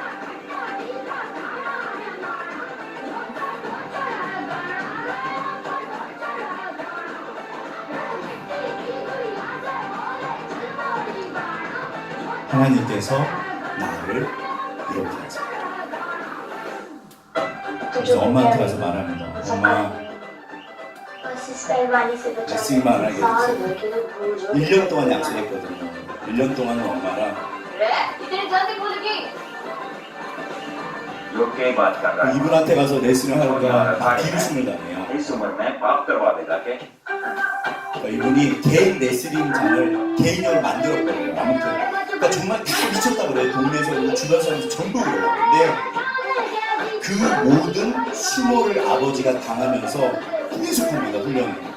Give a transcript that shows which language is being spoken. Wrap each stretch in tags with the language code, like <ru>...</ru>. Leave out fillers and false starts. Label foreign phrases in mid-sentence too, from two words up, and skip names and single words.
<ko>하나님께서 나를 이렇게 하세요. 그래서 엄마한테 가서 말합니다. 엄마, 레슬링만 안 하게 해주세요. 1년 동안 약속했거든요. 1년 동안은 엄마랑</ko> <hi>योग्य बात कर रहा है</hi> <ko>이분한테 가서 레슨을 하니까 다 비웃음을 당해요.</ko> <hi>इस उम्र में पाप करवा देगा के</hi> <ko>그러니까 이분이 개인 레슬링장을 개인으로 만들었거든요. 아무튼 그러니까 정말 다 미쳤다 그래요. 동네에서 주변 사람들 전부 그래요. 근데 그 모든 수모를 아버지가 당하면서 계속합니다. 훈련을.</ko>